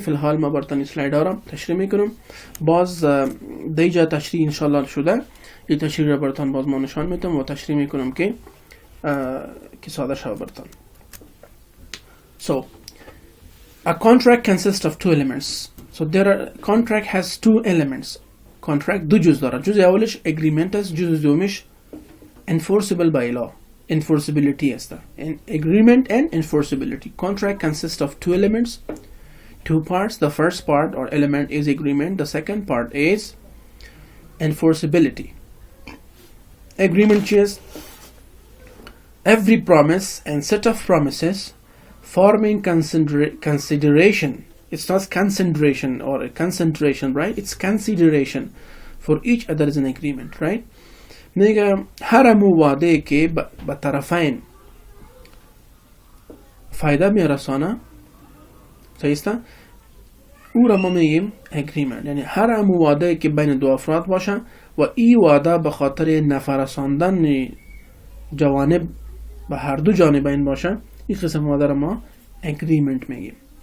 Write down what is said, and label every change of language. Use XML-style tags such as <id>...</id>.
<fa>فی الحال ما براتون اسلاید ها را تشریح میکنم. باز دیجا تشریح انشاءالله شده، این تشریح را براتون باز ما نشان میتم و تشریح میکنم که ساده شود براتون.</fa> <en>So a contract consists of two elements. So contract has two elements.</en> <fa>Contract دو جز داره. جز اولش agreement است، جز دومش</fa> <en>enforceable by law. Enforceability است. Agreement and enforceability. Contract consists of two elements, two parts. The first part or element is agreement. The second part is enforceability. Agreement is every promise and set of promises forming consideration. It's not consideration or a concentration, right? It's consideration for each other is an agreement, right?</en> <fa>میگه هر وعده که به طرفین فایده میرسانه، صحیحه، او را ما میگیم agreement. یعنی هر وعده که بین دو افراد باشه و این وعده به خاطر نفع رساندن جوانب به هر دو جانبین باشه، این قسم وعده را ما agreement میگیم.</fa>